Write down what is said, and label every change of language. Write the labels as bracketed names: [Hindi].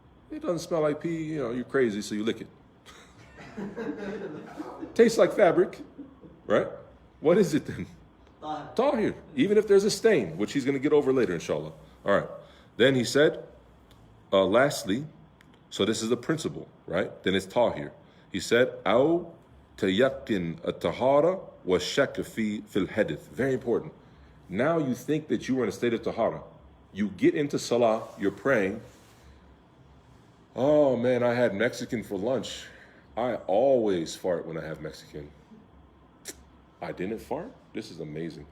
[English] It doesn't smell like pee, you're crazy, so you lick it. Tastes like fabric, right? What is it then? Tahir. Even if there's a stain, which he's going to get over later, inshallah. All right. Then he said, lastly, so this is a principle, right? Then it's tahir. He said, [Arabic] أو تيقن الطهارة والشك في الحدث. [English] Very important. Now you think that you are in a state of tahara. You get into salah, you're praying. Oh man, I had Mexican for lunch. I always fart when I have Mexican. I didn't fart? This is amazing.